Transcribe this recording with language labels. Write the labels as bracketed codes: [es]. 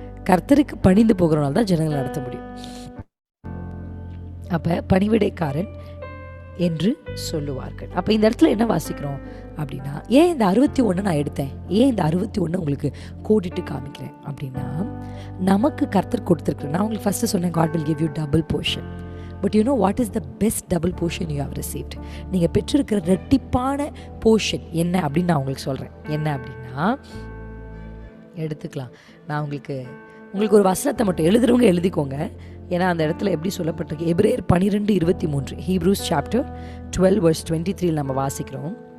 [ta] கர்த்தருக்கு பணிந்து போகிறனால தான் ஜனங்களை நடத்த முடியும். அப்போ பணிவிடைக்காரன் என்று சொல்லுவார்கள். அப்போ இந்த இடத்துல என்ன வாசிக்கிறோம் அப்படின்னா, ஏன் இந்த 61 நான் எடுத்தேன், ஏன் இந்த 61 உங்களுக்கு கோடிட்டு காமிக்கிறேன் அப்படின்னா, நமக்கு கர்த்தர் கொடுத்துருக்குறேன். நான் உங்களுக்கு ஃபஸ்ட்டு சொன்னேன், [en] God will give you double portion. But you know what is the best double portion you have received? [ta] நீங்கள் பெற்றிருக்கிற ரெட்டிப்பான போர்ஷன் என்ன அப்படின்னு நான் உங்களுக்கு சொல்கிறேன். என்ன அப்படின்னா, எடுத்துக்கலாம். நான் உங்களுக்கு ஒரு வசனத்தை மட்டும் எழுதுறவங்க எழுதிக்கோங்க. ஏன்னா அந்த இடத்துல எப்படி சொல்லப்பட்டிருக்கு, எபிரேயர் 12:23 ஹீப்ரூஸ் சாப்டர் 12 verse 23 நம்ம வாசிக்கிறோம்.